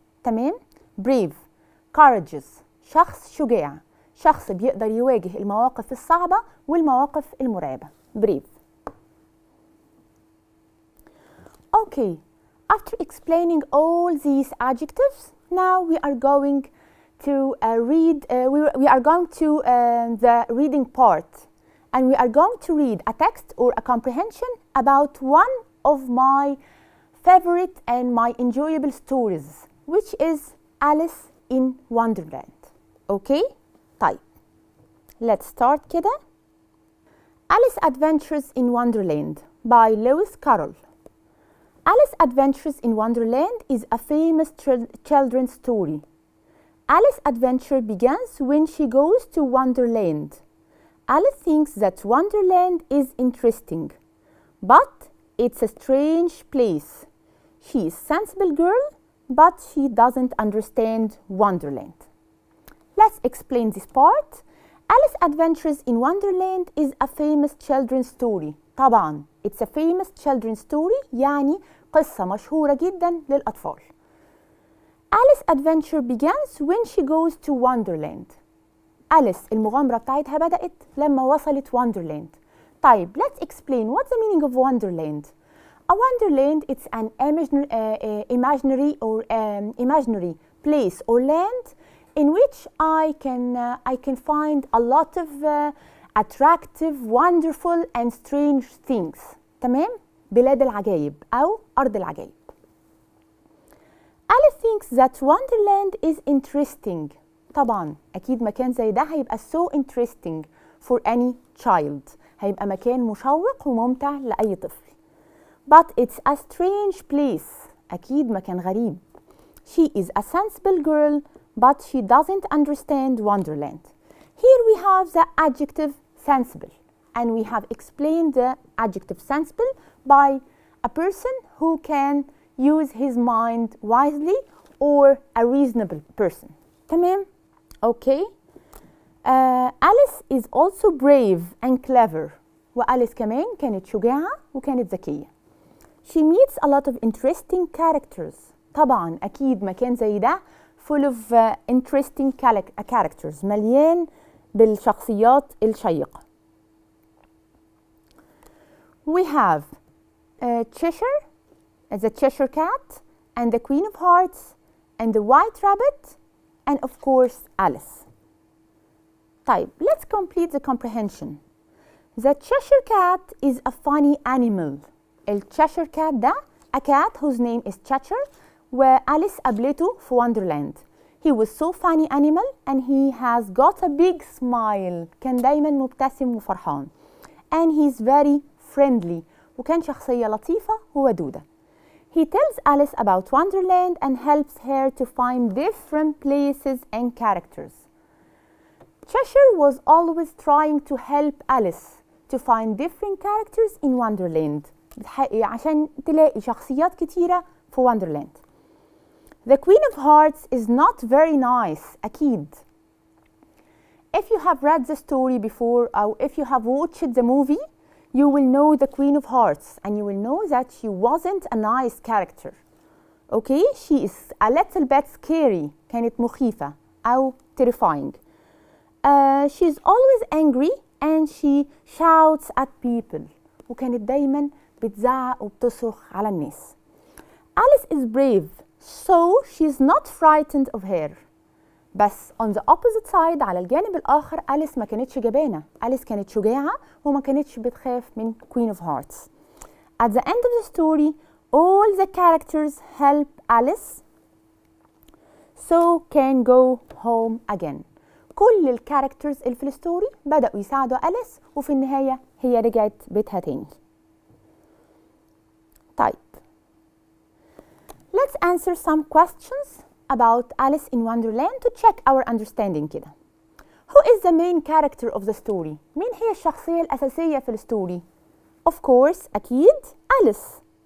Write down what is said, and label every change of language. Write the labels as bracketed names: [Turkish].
[Arabic] تمام؟ [English] brave courageous [Arabic] شخص شجاع، شخص بيقدر يواجه المواقف الصعبة والمواقف المرعبة. [English] brave. Okay, after explaining all these adjectives, now we are going to we are going to the reading part, and we are going to read a text or a comprehension about one of my favorite and my enjoyable stories, which is Alice in Wonderland. Okay? طيب. Let's start كده. Alice Adventures in Wonderland by Lewis Carroll. Alice Adventures in Wonderland is a famous children's story. Alice's adventure begins when she goes to Wonderland. Alice thinks that Wonderland is interesting, but it's a strange place. She is a sensible girl, but she doesn't understand Wonderland. Let's explain this part. Alice Adventures in Wonderland is a famous children's story. [Arabic] طبعا [English] it's a famous children's story [Arabic] يعني قصة مشهورة جدا للأطفال. [English] Alice's adventure begins when she goes to Wonderland. [Arabic] أليس المغامرة بتاعتها بدأت لما وصلت Wonderland. [English] طيب let's explain what's the meaning of Wonderland. A Wonderland it's an imaginary place or land in which I can find a lot of attractive, wonderful and strange things. [Arabic] تمام؟ بلاد العجائب أو أرض العجائب. [English] Alice thinks that Wonderland is interesting. [Arabic] طبعا أكيد مكان زي ده هيبقى [English] so interesting for any child. [Arabic] هيبقى مكان مشوق وممتع لأي طفل. [English] But it's a strange place. [Arabic] أكيد مكان غريب. [English] She is a sensible girl, but she doesn't understand Wonderland. Here we have the adjective sensible, and we have explained the adjective sensible by a person who can use his mind wisely or a reasonable person. تمام؟ Okay. Alice is also brave and clever. [Arabic] وأليس كمان كانت شجاعة وكانت ذكية. [English] She meets a lot of interesting characters. [Arabic] طبعا أكيد مكان زي ده [English] full of interesting characters [Arabic] مليان بالشخصيات الشيقة. [English] We have Cheshire, the Cheshire Cat, and the Queen of Hearts, and the White Rabbit, and of course Alice. طيب, let's complete the comprehension. The Cheshire Cat is a funny animal. [Arabic] ال Cheshire Cat ده [English] a cat whose name is Cheshire [Arabic] وأليس قابلته في Wonderland. [English] He was so funny animal and he has got a big smile. [Arabic] كان دايما مبتسم وفرحان. [English] And he's very friendly. [Arabic] وكان شخصية لطيفة وودودة. [English] He tells Alice about Wonderland and helps her to find different places and characters. Cheshire was always trying to help Alice to find different characters in Wonderland. [Arabic] عشان تلاقي شخصيات كتيرة في Wonderland. [English] The Queen of Hearts is not very nice. [Arabic] أكيد. [English] If you have read the story before or if you have watched the movie, you will know the Queen of Hearts and you will know that she wasn't a nice character. Okay? She is a little bit scary. [Arabic] كانت مخيفة أو terrifying. [English] She's always angry and she shouts at people. [Arabic] وكانت دايما بتزعق وبتصرخ على الناس. [English] Alice is brave, so she's not frightened of her. [Arabic] بس [English] on the opposite side [Arabic] على الجانب الآخر أليس ما كانتش جبانة. أليس كانت شجاعة وما كانتش بتخاف من Queen of Hearts. [English] At the end of the story, all the characters help Alice so can go home again. [Arabic] كل الكاركترز اللي في الستوري بدأوا يساعدوا أليس، وفي النهاية هي رجعت بيتها تاني. [English] طيب let's answer some questions about Alice in Wonderland to check our understanding كده. Who is the main character of the story؟ [Arabic] مين هي الشخصية الأساسية في الستوري؟ [English] Of course أكيد Alice.